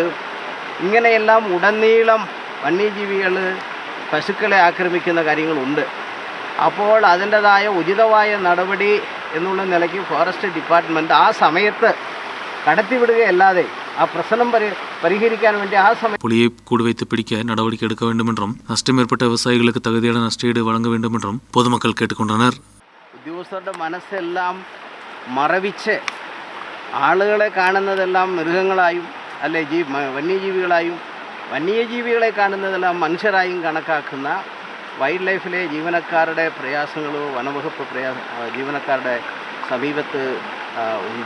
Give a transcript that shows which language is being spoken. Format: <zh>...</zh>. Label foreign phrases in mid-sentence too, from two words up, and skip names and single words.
<ml>ഇങ്ങനെയെല്ലാം ഉടനീളം വന്യജീവികൾ പശുക്കളെ ആക്രമിക്കുന്ന കാര്യങ്ങളുണ്ട്. അപ്പോൾ അതിൻ്റെതായ ഉചിതമായ നടപടി എന്നുള്ള നിലയ്ക്ക് ഫോറസ്റ്റ് ഡിപ്പാർട്ട്മെൻറ്റ് ആ സമയത്ത് കടത്തിവിടുകയല്ലാതെ ആ പ്രശ്നം പരിഹരിക്കാൻ വേണ്ടി ആ സമയം</ml> <ta>புலியை கூடு வைத்து பிடிக்க நடவடிக்கை எடுக்க வேண்டும் என்றும் நஷ்டம் ஏற்பட்ட விவசாயிகளுக்கு தகுதியான நஷ்டஈடு வழங்க வேண்டும் என்றும் பொதுமக்கள் கேட்டுக்கொண்டனர்.</ta> <ml>ഉദ്യോഗസ്ഥരുടെ മനസ്സെല്ലാം മറവിച്ച് ആളുകളെ കാണുന്നതെല്ലാം മൃഗങ്ങളായും അല്ലെ വന്യജീവികളായും വന്യജീവികളെ കാണുന്നതെല്ലാം മനുഷ്യരായും കണക്കാക്കുന്ന വൈൽഡ് ലൈഫിലെ ജീവനക്കാരുടെ പ്രയാസങ്ങൾ വനവകുപ്പ് ജീവനക്കാരുടെ സമീപത്ത് ഉണ്ട്.</ml>